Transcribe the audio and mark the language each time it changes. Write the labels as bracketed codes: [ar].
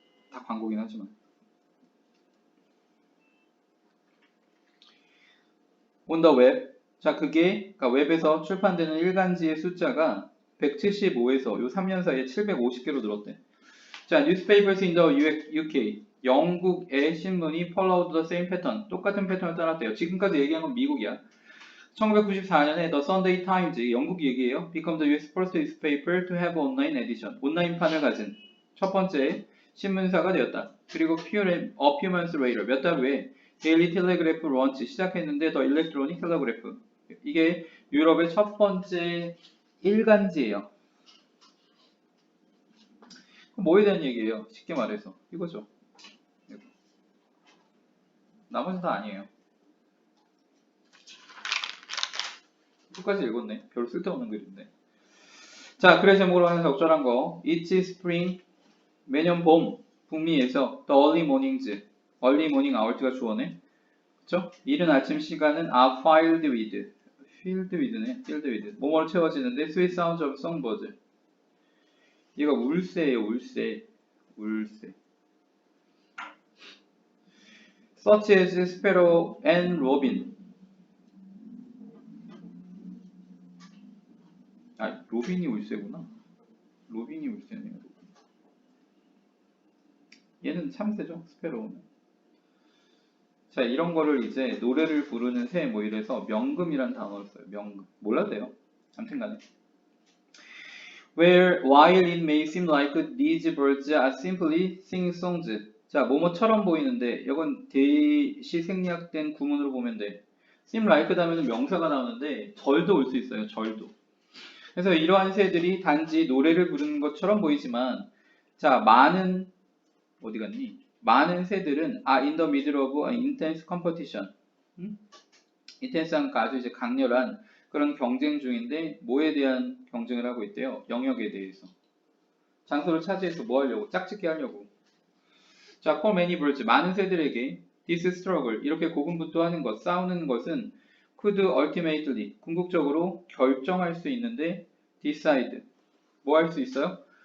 [ko] 다 광고긴 하지만. [en] on the web. [ko] 자, 그러니까 웹에서 출판되는 일간지의 숫자가 175에서 요 3년 사이에 750개로 늘었대. [en] 자, newspapers in the UK. [ko] 영국의 신문이 [en] followed the same pattern. [ko] 똑같은 패턴을 따랐대요. 지금까지 얘기한 건 미국이야. 1994년에 The Sunday Times, 영국 얘기예요. [en] Become the US first newspaper to have online edition. [ko] 온라인판을 가진 첫 번째 신문사가 되었다. 그리고 [en] a few months later, [ko] 몇 달 후에 [en] Daily Telegraph launch [ko] 시작했는데 [en] The Electronic Telegraph. [ko] 이게 유럽의 첫 번째 일간지예요. 뭐에 대한 얘기예요? 쉽게 말해서 이거죠. 나머지 다 아니에요. 끝까지 읽었네. 별로 쓸데없는 글인데. 자, 글의 제목으로 하는 적절한 거. [en] It's spring, [ko] 매년 봄, 북미에서 [en] The early mornings, early morning hours가 주어네. [ko] 그쵸? 이른 아침 시간은 [en] are filled with. filled with. [ko] 뭐뭐로 채워지는데 [en] sweet sounds of songbirds. [ko] 얘가 울새예요, 울새. 울새. [en] such as sparrow and robin. [ko] 아, 로빈이 울새구나. 로빈이 울새네요. 로빈. 얘는 참새죠, 스페로우는. 자, 이런 거를 이제 노래를 부르는 새 뭐 이래서 명금이란 단어를 써요. 명금. 몰라도 돼요. 아무튼 간에. [en] While it may seem like these birds are simply singing songs. [ko] 자, 뭐뭐처럼 보이는데 이건 대시 생략된 구문으로 보면 돼. seem like 다음에는 명사가 나오는데 절도 올 수 있어요. 절도. 그래서 이러한 새들이 단지 노래를 부르는 것처럼 보이지만 자, 어디 갔니? 많은 새들은 [en] are in the middle of an intense competition. [ko] intense한 아주 이제 강렬한 그런 경쟁 중인데 뭐에 대한 경쟁을 하고 있대요? 영역에 대해서. 장소를 차지해서 뭐 하려고? 짝짓기 하려고. 자, [en] for many birds, [ko] 많은 새들에게 [en] this struggle, [ko] 이렇게 고군분투하는 것, 싸우는 것은 [en] could ultimately, [ko] 궁극적으로 결정할 수 있는데 decide, 뭐 할 수 있어요?